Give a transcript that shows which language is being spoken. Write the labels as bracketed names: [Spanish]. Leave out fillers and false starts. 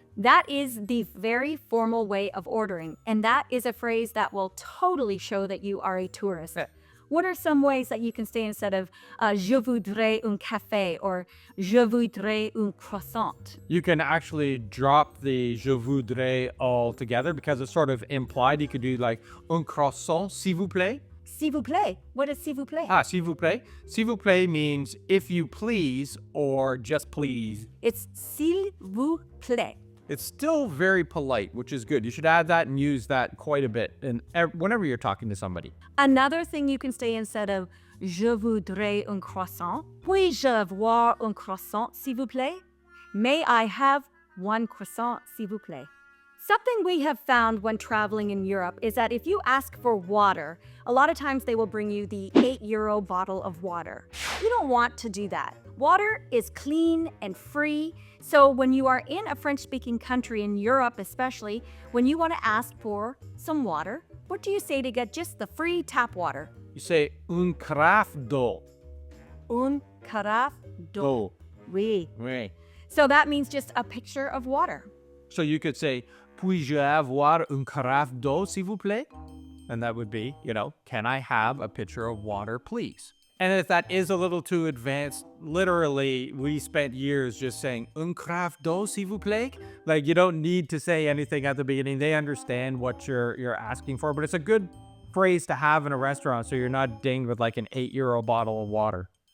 [English] That is the very formal way of ordering, and that is a phrase that will totally show that you are a tourist. What are some ways that you can say instead of [French] je voudrais un café [English] or [French] je voudrais un croissant? [English] You can actually drop the [French] je voudrais [English] all together because it's sort of implied. You could do like [French] un croissant, s'il vous plaît. S'il vous plaît. [English] What is [French] s'il vous plaît? S'il vous plaît. S'il vous plaît [English] means if you please or just please. It's [French] s'il vous plaît. [English] It's still very polite, which is good. You should add that and use that quite a bit whenever you're talking to somebody. Another thing you can say instead of [French] je voudrais un croissant. Puis-je avoir un croissant, s'il vous plaît? [English] May I have one croissant, [French] s'il vous plaît? [English] Something we have found when traveling in Europe is that if you ask for water, a lot of times they will bring you the €8 bottle of water. You don't want to do that. Water is clean and free. So when you are in a French-speaking country, in Europe especially, when you want to ask for some water, what do you say to get just the free tap water? You say [French] un carafe d'eau. Un carafe d'eau. Oui. Oui. [English] So that means just a pitcher of water. So you could say, [French] puis-je avoir un carafe d'eau, s'il vous plaît? [English] And that would be, can I have a pitcher of water, please? And if that is a little too advanced, literally, we spent years just saying, [French] un carafe d'eau, s'il vous plaît? [English] Like, you don't need to say anything at the beginning. They understand what you're asking for, but it's a good phrase to have in a restaurant so you're not dinged with like an €8 bottle of water.